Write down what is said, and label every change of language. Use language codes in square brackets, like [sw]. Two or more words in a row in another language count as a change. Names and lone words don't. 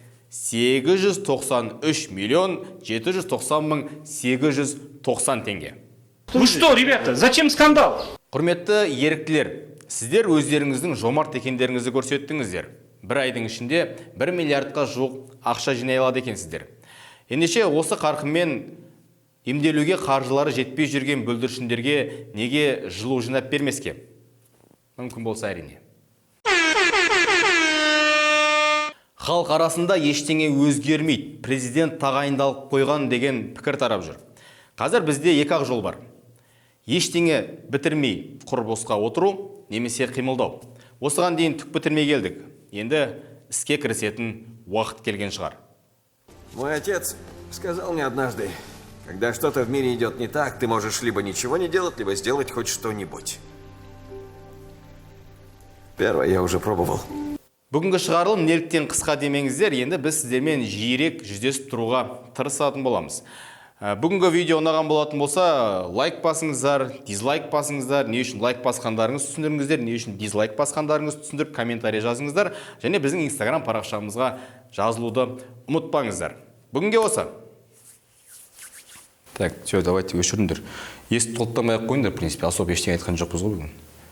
[kk] 893 миллион 790 мың 890 теңге. [ru] Ну что, ребята, зачем скандал? [kk] Құрметті еріктілер, сіздер өздеріңіздің жомарт екендеріңізді көрсеттіңіздер. Бір айдың ішінде 1 миллиардқа жуық ақша жинай алады екенсіздер. Ендеше осы қарқынмен емделуге қаржылары жетпей жүрген бүлдіршіндерге неге жылу жинап бермеске? Мүмкін болса әрине. Халық арасында ештеңе өзгермейді. Президент тағайындалып қойған деген пікір тарап жүр. Қазір бізде 2 ақ жол бар. Ештеңе бітірмей құр босқа отыру, немесе қимылдау. Осыған дейін түк бітірмей келдік. Енді іске кірісетін уақыт келген шығар. [ru] Мой отец сказал мне однажды, когда что-то в мире идет не так, ты можешь либо ничего не делать, либо сделать хоть что-нибудь. Первое я уже пробовал. [kk] Бүгінгі шығарылым неліктен қысқа демеңіздер, енді біз сіздермен жиірек жүздесіп тұруға тырысатын боламыз. Бүгінгі видео ұнаған болатын болса, лайк басыңыздар, дизлайк басыңыздар, не үшін лайк басқандарыңыз түсіндіріңіздер, не үшін дизлайк басқандарыңыз түсіндіріп комментарий жазыңыздар, және біздің Instagram парақшамызға жазылуды ұмытпаңыздар. Бүгінге осы. [ru] Так, все, давайте өшіріңдер. [kk] Есті толықтамай ақ қойыңдар, [ru] в принципе, особо [kk] ештеңе айтқан жоқпыз ғой бүгін.